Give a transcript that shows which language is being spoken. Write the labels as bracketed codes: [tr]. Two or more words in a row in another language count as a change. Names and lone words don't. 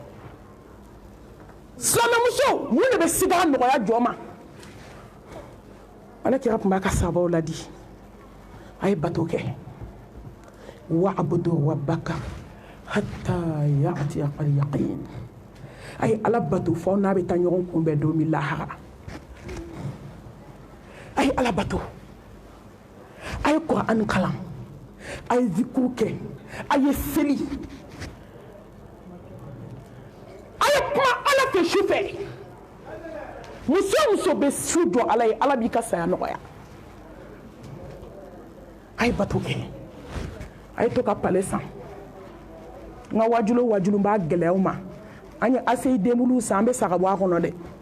[bm] silamɛmuso mun de bɛ sigara nɔgɔya jɔ ma ala kira tun b'a ka sabaw ladi a ye bato kɛ [ar] واعبد ربك حتى يأتيك اليقين [bm] a ye ala bato fɔ n'a bɛ taa ɲɔgɔn kunbɛn don min lahara a ye ala bato a ye Qur'an kalan a ye zikuru kɛ a ye seli kuma ala fɛ su fɛ muso bɛ su jɔ ala ye ala b'i ka saya nɔgɔya a ye bato kɛ a ye to ka pale san n ka wajulu b'a gɛlɛyaw ma an ye aseyi denbuluw san an bɛ sa ka bɔ a kɔnɔ dɛ